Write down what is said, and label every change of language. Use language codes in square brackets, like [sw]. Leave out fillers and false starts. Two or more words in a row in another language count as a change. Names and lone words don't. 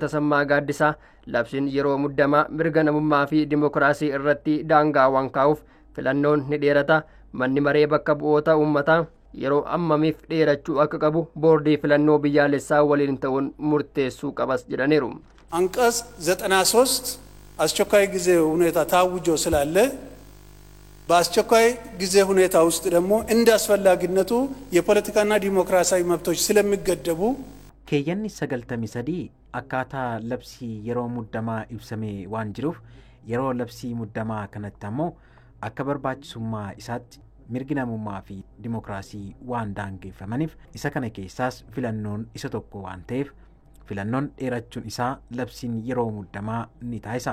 [om] Tasammaa Gaaddisaa labsiin yeroo muddamaa mirga namummaa fi dimokiraasii irratti daangaa waan kaa'uuf filannoon ni dheerata. Manni maree bakka bu'oota uummataa yeroo hammamiif dheerachuu akka qabu boordii filannoo biyyaalessaa waliin ta'uun murteessuu qabas jedhaniiru. [am] አንቀጽ 93 አስቸኳይ ጊዜ ሁኔታ ታውጆ ስላለ በአስቸኳይ ጊዜ ሁኔታ ውስጥ ደግሞ እንደ አስፈላጊነቱ የፖለቲካና ዲሞክራሲያዊ መብቶች ስለሚገደቡ [om] keeyyanni 93 akkaataa labsii yeroo muddamaa ibsamee waan jiruuf yeroo labsii muddamaa kanatti ammoo akka barbaachisummaa isaatti mirgi namummaa fi dimokiraasii waan daangeffamaniif isa kana keessaas filannoon isa tokko waan ta'eef filannoon dheerachuun isaa labsiin yeroo muddamaa ni taasisa.